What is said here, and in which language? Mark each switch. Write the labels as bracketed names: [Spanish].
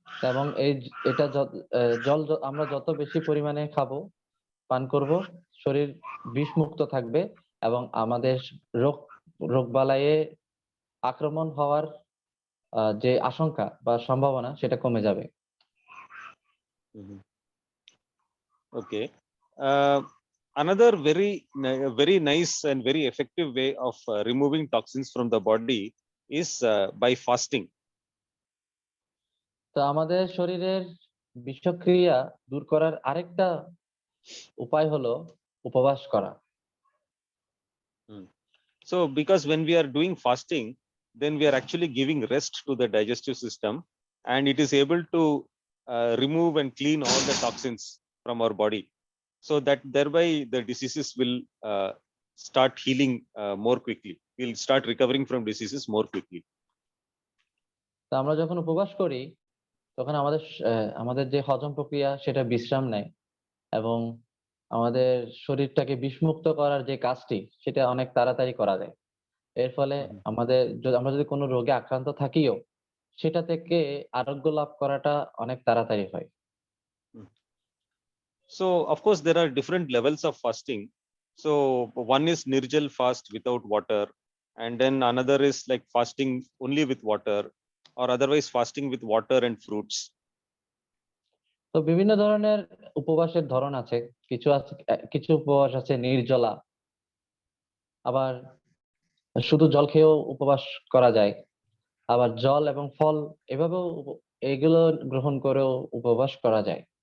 [Bangla] এবং এটা জল আমরা যত বেশি পরিমাণে খাবো, পান করব, শরীর বিষমুক্ত থাকবে এবং আমাদের রোগবালাইয়ে আক্রমণ হওয়ার যে আশঙ্কা বা সম্ভাবনা সেটা কমে যাবে। [English] Okay. Another very nice and very effective way of removing toxins from the body is by fasting. [Bangla] তো আমাদের শরীরের বিষক্রিয়া দূর করার আরেকটা উপায় হলো উপবাস করা। [English] So because when we are doing fasting, then we are actually giving rest to the digestive system, and it is able to remove and clean all the toxins from our body, so that thereby the diseases will start healing more quickly. We'll start recovering from diseases more quickly. [Bangla] তো আমরা যখন উপবাস করি তখন আমাদের যে হজম প্রক্রিয়া সেটা বিশ্রাম নেয় এবং আমাদের শরীরটাকে বিষমুক্ত করার যে কাজটি সেটা অনেক তাড়াতাড়ি করা যায়। এর ফলে আমরা যদি কোনো রোগে আক্রান্ত থাকিও সেটা থেকে আরোগ্য লাভ করাটা অনেক তাড়াতাড়ি হয়। [English] So of course there are different levels of fasting. So one is nirjal fast without water, and then another is like fasting only with water, or otherwise fasting with water and fruits. [Bangla] তো বিভিন্ন ধরনের উপবাসের ধরন আছে। কিছু উপবাস আছে নির্জলা, আবার শুধু জল খেয়েও উপবাস করা যায়, আবার জল এবং ফল এভাবেও এগুলো গ্রহণ করেও উপবাস করা যায়।